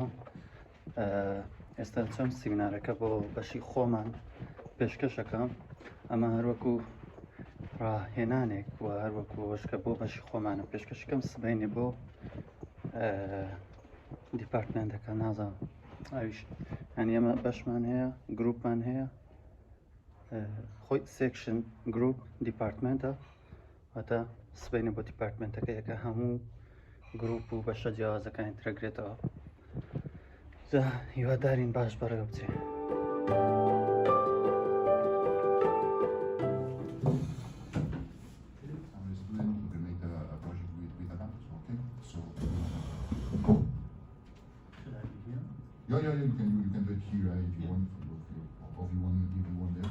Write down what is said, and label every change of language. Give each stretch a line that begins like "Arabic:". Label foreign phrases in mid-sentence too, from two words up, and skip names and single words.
Central Kurdish: ئێستا چەند سیمینارەکە بۆ بەشی خۆمان پێشکەشەکەم، ئەمە هەروەکو ڕاهێنانێک و هەروەکو ئەوەشکە بۆ بەشی خۆمانە پێشکەشەکەم سبەینێ بۆ دیپارتمنتەکە نازانم ئەویش هەنی ئەمە بەشمان هەیە، گروپمان هەیە، خۆی سێکشن گروپ دیپارتمنتە، واتە سبەینە بۆ دیپارتمنتەکە یەکە هەموو گروپ و بەشە جیاوازەکانی ترەگرێتەوە. جا هیوادارین باش بەڕێوە بچێ.
English: Yeah, you can do it here if you want, or if you want there.